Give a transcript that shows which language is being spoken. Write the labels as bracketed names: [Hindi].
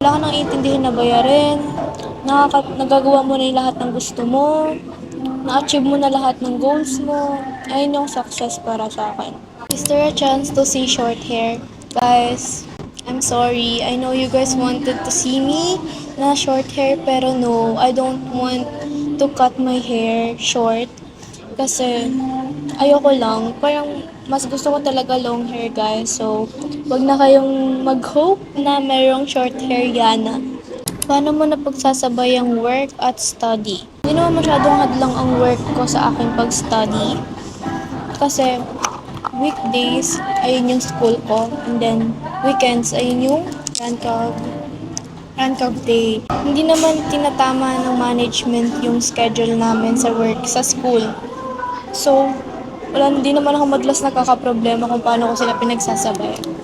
[Filipino] Wala ka nang iintindihin na bayarin. Nagagawa mo na yung lahat ng gusto mo. Na-achieve mo na lahat ng goals mo. Ayun yung success para sa akin. [English] Is there a chance to see short hair? Guys, I'm sorry. I know you guys wanted to see me na short hair, pero no, I don't want to cut my hair short. [Filipino] Kasi ayoko lang. Parang mas gusto ko talaga long hair, guys. So, wag na kayong mag-hope na merong short hair yana. Paano mo napagsasabay ang work at study? Hindi naman masyadong hadlang ang work ko sa aking pag-study. Kasi weekdays, ayun yung school ko. And then, weekends, ayun yung rank of day. Hindi naman tinatama ng management yung schedule namin sa work, sa school. So, hindi naman ako madalas nakakaproblema kung paano ko sila pinagsasabay.